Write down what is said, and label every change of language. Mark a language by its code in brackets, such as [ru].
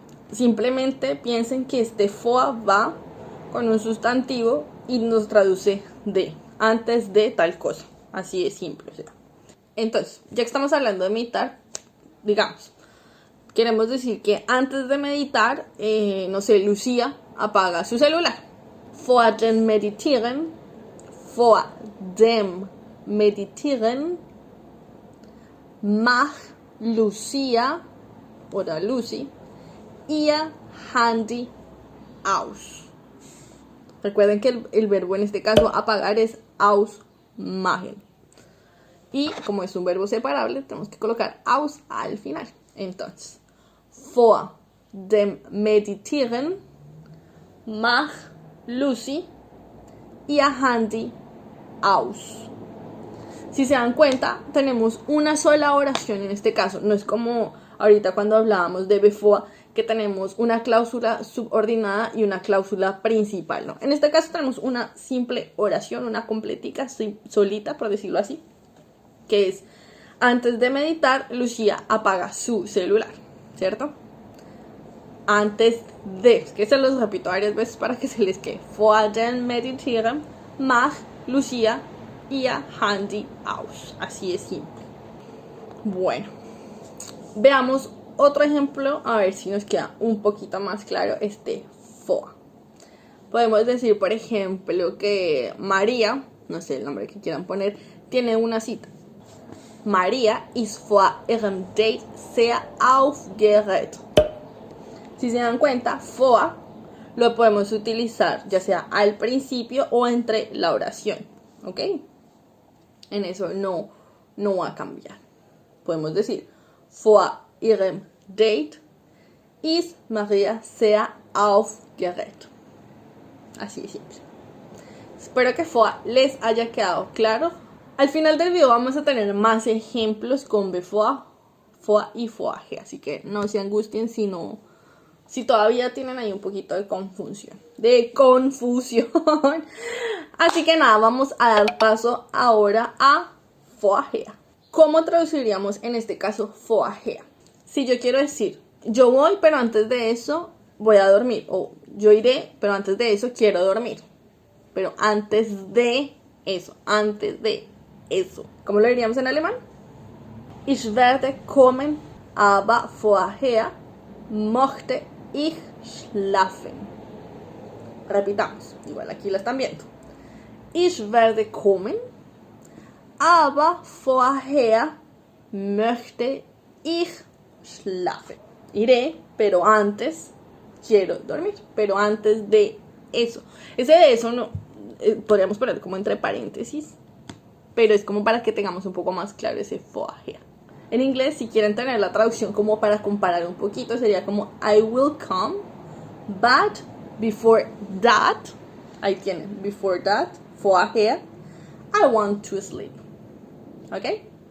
[es] Simplemente piensen que este vor va con un sustantivo y nos traduce de, antes de tal cosa. Así de simple, o sea. Entonces, ya que estamos hablando de meditar, digamos, queremos decir que antes de meditar, no sé, Lucía apaga su celular. [de] Vor dem Meditieren, vor dem Meditieren, macht Lucía oder Lucy ihr Handy aus. [es] Recuerden que el verbo en este caso apagar es ausmachen. Y como es un verbo separable, tenemos que colocar aus al final. [de] Entonces, vor dem Meditieren macht Lucy ihr Handy aus. [es] Si se dan cuenta, tenemos una sola oración en este caso. No es como ahorita cuando hablábamos de bevor, que tenemos una cláusula subordinada y una cláusula principal, ¿no? En este caso tenemos una simple oración, una completica, solita, por decirlo así, que es, antes de meditar, Lucía apaga su celular, ¿cierto? Antes de, es que se los repito varias veces para que se les quede. [de] Vor dem Meditieren macht Lucía ihr Handy aus. [es] Así es simple. Bueno, veamos otro ejemplo, a ver si nos queda un poquito más claro este vor. Podemos decir, por ejemplo, que María, no sé el nombre que quieran poner, tiene una cita. [de] María ist vor ihrem Date sehr aufgeregt. [es] Si se dan cuenta, vor lo podemos utilizar ya sea al principio o entre la oración, ¿ok? En eso no va a cambiar. Podemos decir, [de] vor ihrem Date ist María sehr aufgeregt. [es] Así de simple. Espero que vor les haya quedado claro. Al final del video vamos a tener más ejemplos con bevor, vor y vorher. Así que no se angustien si todavía tienen ahí un poquito de confusión. Así que nada, vamos a dar paso ahora a vorher. ¿Cómo traduciríamos en este caso vorher? Si yo quiero decir, yo voy, pero antes de eso voy a dormir. O yo iré, pero antes de eso quiero dormir. Pero antes de eso, antes de eso. ¿Cómo lo diríamos en alemán? [de] Ich werde kommen, aber vorher möchte ich schlafen. [es] Repitamos, igual aquí lo están viendo. [de] Ich werde kommen, aber vorher möchte ich schlafen. [es] Iré, pero antes quiero dormir. Pero antes de eso. Ese de eso no podríamos poner como entre paréntesis, pero es como para que tengamos un poco más claro ese vorher. En inglés, si quieren tener la traducción como para comparar un poquito, sería como [en] I will come, but before that, [es] ahí tienen, [en] before that, [es] vorher, [en] I want to sleep. [es] ¿Ok?